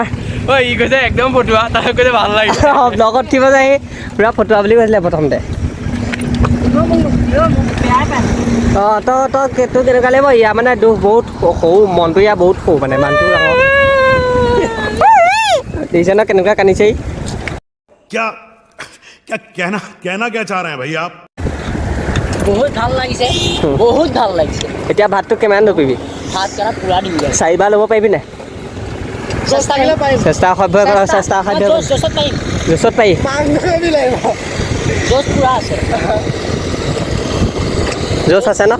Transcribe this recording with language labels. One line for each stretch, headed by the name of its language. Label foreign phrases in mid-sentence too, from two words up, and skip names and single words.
Assamese: ই কৈছে একদম ফটুৱা তাক কৈছে ভাল লাগিছে ব্লগত উঠিব যায় পুৰা ফটুৱা বুলি কৈছিলে প্ৰথমতে অঁ তই কেনেকুৱা লাগিব ইয়াৰ মানে দুখ বহুত সৰু মনটো ইয়াৰ বহুত সৰু মানে মানুহটো ডাঙৰ দেখিছে ন কেনেকুৱা কান্দিছে
Hindi: क्या कहना क्या चाह रहे हैं भाई आप
Assamese: বহুত ভাল লাগিছে এতিয়া ভাতটো কিমান ধৰিবি হাত কাটা পুৰা দিবি চাৰিবাৰ ল'ব পাৰিবি নাই চেষ্টা কৰিলে পাৰিম চেষ্টা সভ্য কৰ চেষ্টা সাধ্য কৰ জোচত পাৰিম জোচত পাৰি জোচ পুৰা আছে জোচ আছে ন